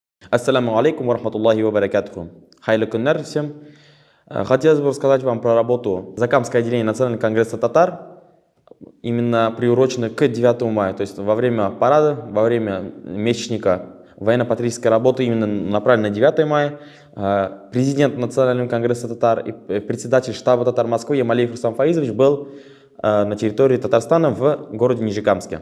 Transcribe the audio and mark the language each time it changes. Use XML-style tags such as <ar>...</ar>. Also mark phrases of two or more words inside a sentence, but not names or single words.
<ar>السلام عليكم ورحمة الله وبركاته.</ar> <tt>Хайрлы күннәр всем.</tt> <ru>Хотелось бы рассказать вам про работу Закамского отделения Национального конгресса татар, именно приуроченной к 9 мая, то есть во время парада, во время месячника военно-патриотической работы, именно направлено на 9 мая. Президент Национального конгресса татар и председатель штаба татар Москвы Ямалиев Рустам Фаизович был на территории Татарстана в городе Нижекамске.</ru>